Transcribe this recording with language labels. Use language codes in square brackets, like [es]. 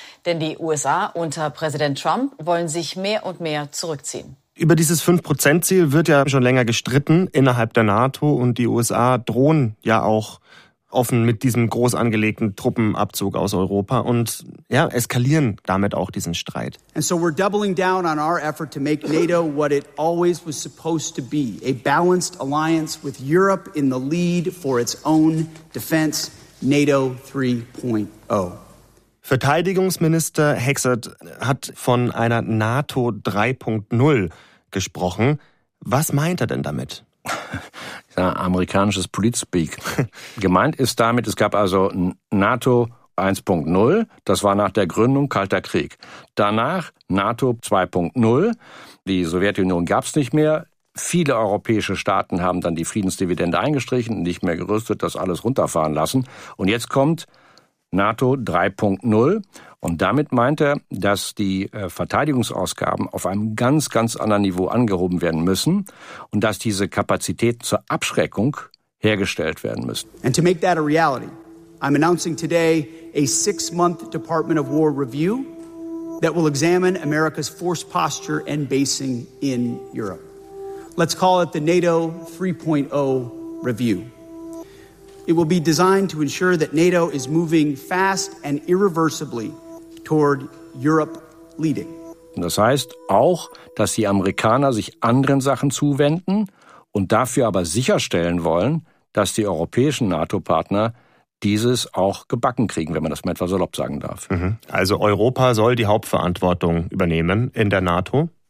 [de] Denn die USA unter Präsident Trump wollen sich mehr und mehr zurückziehen. Über dieses 5%-Ziel wird ja schon länger gestritten innerhalb der NATO und die USA drohen ja auch offen mit diesem groß angelegten Truppenabzug aus Europa und ja, eskalieren damit auch diesen Streit. [en] And so we're doubling down on our effort to make NATO what it always was supposed to be, a balanced alliance with Europe in the lead for its own defense, NATO 3.0. [de] Verteidigungsminister Hexert hat von einer NATO 3.0 gesprochen. Was meint er denn damit? Ja, amerikanisches Politspeak. Gemeint ist damit, es gab also NATO 1.0, das war nach der Gründung Kalter Krieg. Danach NATO 2.0, die Sowjetunion gab es nicht mehr. Viele europäische Staaten haben dann die Friedensdividende eingestrichen, nicht mehr gerüstet, das alles runterfahren lassen. Und jetzt kommt NATO 3.0 und damit meint er, dass die Verteidigungsausgaben auf einem ganz, ganz anderen Niveau angehoben werden müssen und dass diese Kapazitäten zur Abschreckung hergestellt werden müssen. [en] And to make that a reality, I'm announcing today a 6-month Department of War review that will examine America's force posture and basing in Europe. Let's call it the NATO 3.0 review. It will be designed to ensure that NATO is moving fast and irreversibly toward Europe leading. [de] Das heißt auch, dass die Amerikaner sich anderen Sachen zuwenden und dafür aber sicherstellen wollen, dass die europäischen NATO-Partner dieses auch gebacken kriegen, wenn man das mal etwas salopp sagen darf. Also Europa soll die Hauptverantwortung übernehmen in der NATO?